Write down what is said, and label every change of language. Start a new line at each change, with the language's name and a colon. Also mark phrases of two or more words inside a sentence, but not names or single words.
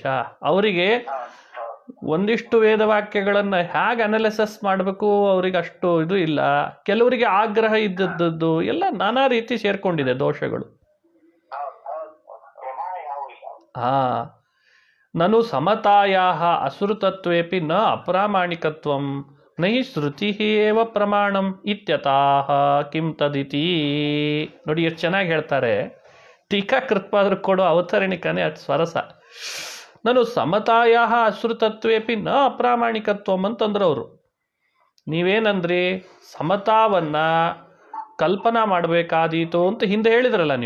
Kannada: ಅವರಿಗೆ ಒಂದಿಷ್ಟು ವೇದವಾಕ್ಯಗಳನ್ನು ಹೇಗೆ ಅನಾಲಿಸಿಸ್ ಮಾಡಬೇಕು ಅವ್ರಿಗೆ ಅಷ್ಟು ಇದು ಇಲ್ಲ. ಕೆಲವರಿಗೆ ಆಗ್ರಹ ಇದ್ದದ್ದು ಎಲ್ಲ ನಾನಾ ರೀತಿ ಸೇರ್ಕೊಂಡಿದೆ ದೋಷಗಳು.
Sanskrit: ನನು ಸಮತಾಯಾಹ ಅಸೃತತ್ವೇಪಿ ನ ಅಪ್ರಾಮಾಣಿಕತ್ವಂ ನೈ ಶ್ರುತಿ ಏವ ಪ್ರಮಾಣಂ ಇತ್ಯತಾಹ ಕಿಂ ತದಿತಿ.
Kannada: ನೋಡಿ ಎಷ್ಟು ಚೆನ್ನಾಗಿ ಹೇಳ್ತಾರೆ. ಟೀಕಾಕೃತ್ಪಾದರು ಕೊಡೋ ಅವತರಣಿಕನೇ ಅದು ಸ್ವರಸ.
Sanskrit: ನಾನು ಸಮತಾಯ ಅಶ್ರುತತ್ವೇಪಿ ನ ಅಪ್ರಾಮಾಣಿಕತ್ವಂ
Kannada: ಅಂತಂದ್ರು ಅವರು. ನೀವೇನಂದ್ರಿ, ಸಮತಾವನ್ನು ಕಲ್ಪನಾ ಮಾಡಬೇಕಾದೀತು ಅಂತ ಹಿಂದೆ ಹೇಳಿದ್ರಲ್ಲ ನೀವು.